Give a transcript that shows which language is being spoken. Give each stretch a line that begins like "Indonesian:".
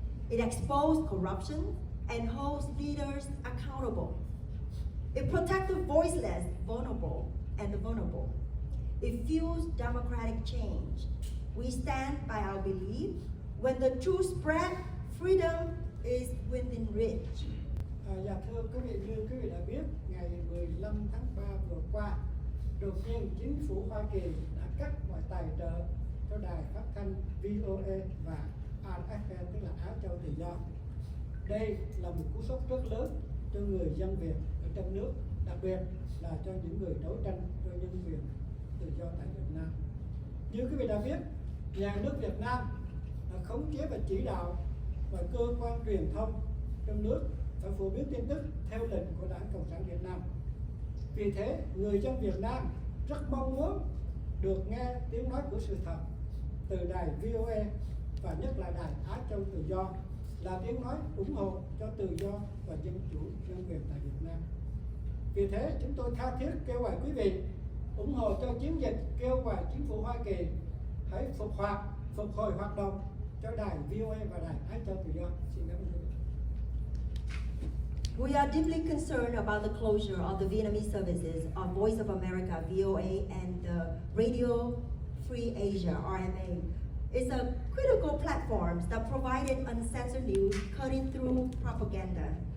English: It exposes corruption and holds leaders accountable. It protects the voiceless, vulnerable, and the vulnerable. It fuels democratic change. We stand by our belief. When the truth spread, freedom is within reach.
Vietnamese: Dạ thưa quý vị, như quý vị đã biết, ngày 15 tháng 3 vừa qua, đột nhiên chính phủ Hoa Kỳ đã cắt mọi tài trợ cho đài phát thanh VOA và AFN, tức là Á Châu Tự Do. Đây là một cú sốc rất lớn cho người dân Việt ở trong nước, đặc biệt là cho những người đấu tranh cho nhân quyền tự do tại Việt Nam. Như quý vị đã biết, nhà nước Việt Nam đã khống chế và chỉ đạo và cơ quan truyền thông trong nước phải phổ biến tin tức theo lệnh của Đảng Cộng sản Việt Nam. Vì thế, người dân Việt Nam rất mong muốn được nghe tiếng nói của sự thật từ đài VOA và nhất là đài Á Châu Tự Do, là tiếng nói ủng hộ cho tự do và dân chủ nhân quyền tại Việt Nam. Vì thế, chúng tôi tha thiết kêu gọi quý vị ủng hộ cho chiến dịch kêu gọi chính phủ Hoa Kỳ hãy phục hồi hoạt động cho đài VOA và đài Á Châu Tự Do. Xin cảm ơn quý vị.
English: We are deeply concerned about the closure of the Vietnamese services of Voice of America, VOA, and the Radio Free Asia, RMA. It's a critical platform that provided uncensored news, cutting through propaganda.